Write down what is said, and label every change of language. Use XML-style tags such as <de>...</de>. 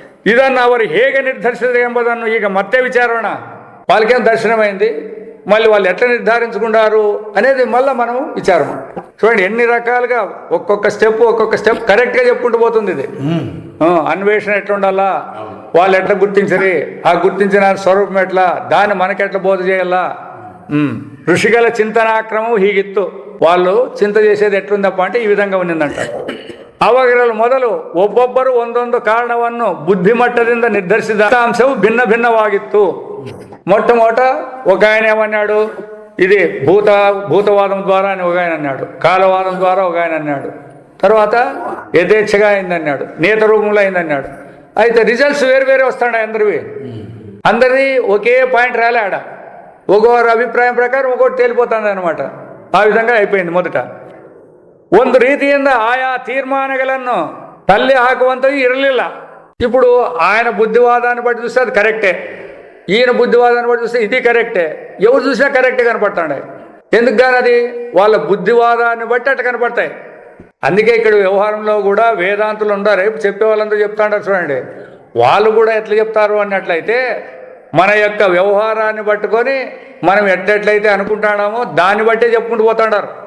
<kn>ಇದನ್ನು ಅವರು ಹೇಗೆ ನಿರ್ಧರಿಸಿದರು ಎಂಬುದನ್ನು ಈಗ ಮತ್ತೆ ವಿಚಾರೋಣ.</kn> <te>వాళ్ళకేం దర్శనమైంది, మళ్ళీ వాళ్ళు ఎట్లా నిర్ధారించుకున్నారు అనేది మళ్ళీ మనం విచారం. చూడండి ఎన్ని రకాలుగా ఒక్కొక్క స్టెప్ కరెక్ట్గా చెప్పుకుంటూ పోతుంది ఇది. అన్వేషణ ఎట్లా ఉండాలా, వాళ్ళు ఎట్లా గుర్తించరు, ఆ గుర్తించిన స్వరూపం ఎట్లా, దాన్ని మనకెట్లా బోధ చేయాలా. ఋషిగల చింతనాక్రమం హీగిತ್ತು. వాళ్ళు చింత చేసేది ఎట్లుందప్ప అంటే ఈ విధంగా ఉన్నిందంట.</te> <kn>ಅವುಗಳಲ್ಲಿ ಮೊದಲು ಒಬ್ಬೊಬ್ಬರು ಒಂದೊಂದು ಕಾರಣವನ್ನು ಬುದ್ಧಿಮಟ್ಟದಿಂದ ನಿರ್ಧರಿಸಿದ ಅಂಶವು ಭಿನ್ನವಾಗಿತ್ತು.</kn> <te>మొట్టమొదట ఒక ఆయన ఏమన్నాడు, ఇది భూతవాదం ద్వారా అని ఒక ఆయన అన్నాడు, కాలవాదం ద్వారా ఒక ఆయన అన్నాడు, తర్వాత యథేచ్ఛగా అయిందన్నాడు, నేత రూపంలో అయిందన్నాడు. అయితే రిజల్ట్స్ వేరు వస్తాడు అందరిది ఒకే పాయింట్ రాలే. ఆడ ఒక్కొక్కరు అభిప్రాయం ప్రకారం ఒక్కొక్కటి తేలిపోతుంది అనమాట. ఆ విధంగా అయిపోయింది. మొదట</te> <kn>ಒಂದು ರೀತಿಯಿಂದ ಆಯಾ ತೀರ್ಮಾನಗಳನ್ನು ತಳ್ಳಿ ಹಾಕುವಂಥದ್ದು ಇರಲಿಲ್ಲ.</kn> <te>ఇప్పుడు ఆయన బుద్ధివాదాన్ని బట్టి చూస్తే అది కరెక్టే, ఈయన బుద్ధివాదాన్ని బట్టి చూస్తే ఇది కరెక్టే. ఎవరు చూసినా కరెక్టే కనపడతాడు. ఎందుకు కానీ అది వాళ్ళ బుద్ధివాదాన్ని బట్టి అట్లా కనపడతాయి. అందుకే ఇక్కడ వ్యవహారంలో కూడా వేదాంతులు ఉండారు. రేపు చెప్పే వాళ్ళందరూ చెప్తాంటారు చూడండి, వాళ్ళు కూడా ఎట్లా చెప్తారు అన్నట్లయితే మన యొక్క వ్యవహారాన్ని పట్టుకొని మనం ఎట్లయితే అనుకుంటున్నామో దాన్ని బట్టే చెప్పుకుంటూ పోతాడారు.</te>